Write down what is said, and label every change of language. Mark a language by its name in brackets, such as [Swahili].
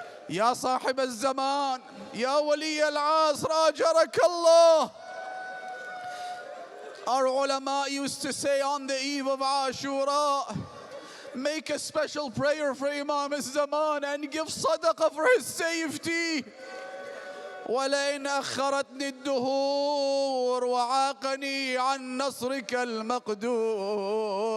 [Arabic] يا صاحب الزمان يا ولي العصر أجرك الله. [English] Our ulama used to say on the eve of Ashura, make a special prayer for Imam al-Zaman and give sadaqah for his safety. [Arabic] ولئن أخرتني الدهور وعاقني عن نصرك المقدور.